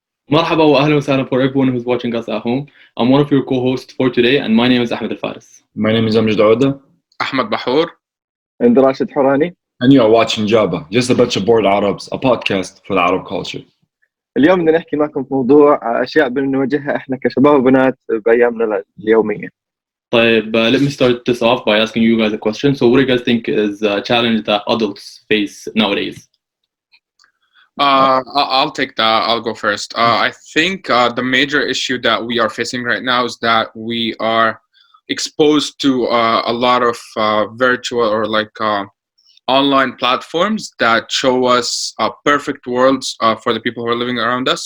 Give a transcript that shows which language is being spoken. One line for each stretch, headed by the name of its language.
Arabic: مرحبا واهلا وسهلا
English: for everyone who's watching us at home. I'm one of your co-hosts for today and my name is Ahmad Alfares. My name is Amjad Ouda. Ahmad Bahour. And Rashed Hourani. And you are watching JABBA, just a bunch of bored Arabs, a podcast for the Arab culture.
Arabic: اليوم بدنا نحكي معكم في موضوع أشياء بنواجهها إحنا كشباب وبنات بأيامنا اليومية.
English: طيب, let me start this off by asking you guys a question. So what do you guys think is a challenge that adults face nowadays? I'll take that. I'll go first. I think the major issue that we are facing right now is that we are exposed to a lot of virtual or online platforms that show us perfect worlds for the people who are living around us.